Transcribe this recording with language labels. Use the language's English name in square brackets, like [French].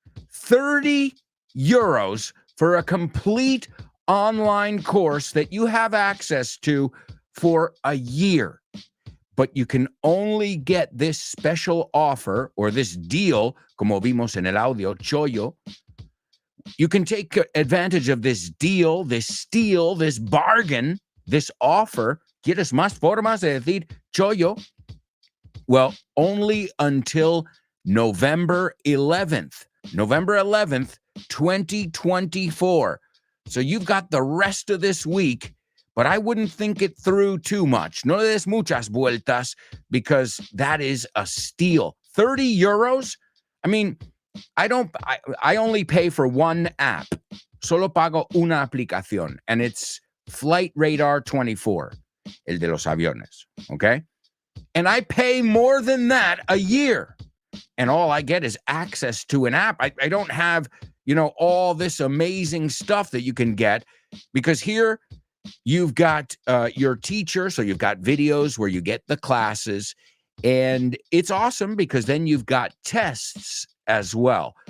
[English] 30 euros for a complete online course that you have access to for a year. But you can only get this special offer or this deal, [Spanish] como vimos en el audio, [English] chollo. You can take advantage of this deal, this steal, this bargain, this offer. [Spanish] ¿Quieres más formas de decir chollo? [English] Well, only until November 11th. November 11th, 2024. So you've got the rest of this week, but I wouldn't think it through too much. [Spanish] No le des muchas vueltas, [English] because that is a steal. 30 euros? I mean, I only pay for one app. [Spanish] Solo pago una aplicación, and it's Flight Radar 24, el de los aviones, okay? [English] And I pay more than that a year. And all I get is access to an app. I don't have, all this amazing stuff that you can get, because here you've got your teacher. So you've got videos where you get the classes, and it's awesome because then you've got tests as well.